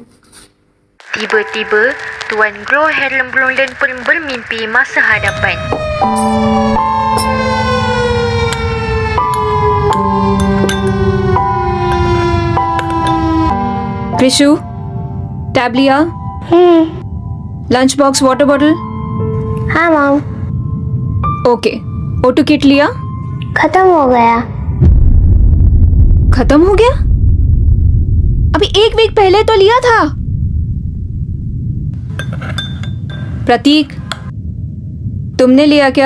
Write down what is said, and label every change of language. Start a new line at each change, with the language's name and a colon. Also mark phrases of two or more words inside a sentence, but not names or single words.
Malay: Tiba-tiba, Tuan Grow Helen Blondin pun bermimpi masa hadapan.
Hindi: Krishu, tab लिया?
English: lunch box water bottle?
Hindi: हाँ मॉम, ओके। ओटो किट लिया? खत्म हो गया। खत्म हो गया? अभी एक वीक पहले तो लिया था। प्रतीक, तुमने लिया क्या?